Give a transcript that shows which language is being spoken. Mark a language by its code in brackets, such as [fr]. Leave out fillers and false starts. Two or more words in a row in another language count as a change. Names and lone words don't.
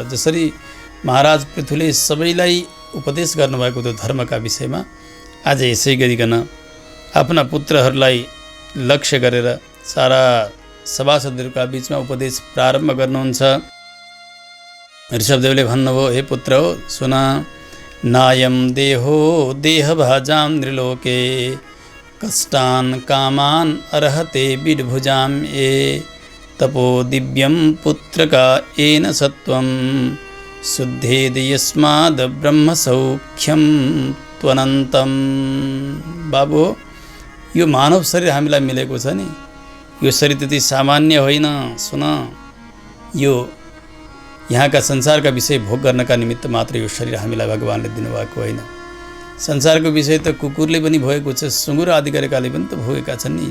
[ne] जसरी महाराज पृथुले सबैलाई उपदेश गर्नुभएको थियो धर्मका विषयमा, आज यसै गरिकन आफ्ना पुत्रहरूलाई लक्ष्य गरेर सारा सभासदहरूका बीचमा उपदेश प्रारम्भ गर्नुहुन्छ। ऋषभदेवले भन्नुभयो, हे पुत्र हो सुन, [sa] नायम देहो देहभाजां नृलोके कष्टान् कामान् अर्हते विड्भुजां ये तपो दिव्यं पुत्रका येन सत्वं शुद्धेद यस्माद् ब्रह्मसौख्यं त्वनन्तं। [ne] बाबु यो मानव शरीर हामीलाई मिलेको छ नि, यो शरीर त्यति सामान्य होइन। सुन, यो यहाँका संसारका विषय भोग गर्नका निमित्त मात्र यो शरीर हामीलाई भगवानले दिनुभएको होइन। संसारको विषय त कुकुरले पनि भोगेको छ, सुँगुर आदि गरेकाले पनि त भोगेका छन् नि।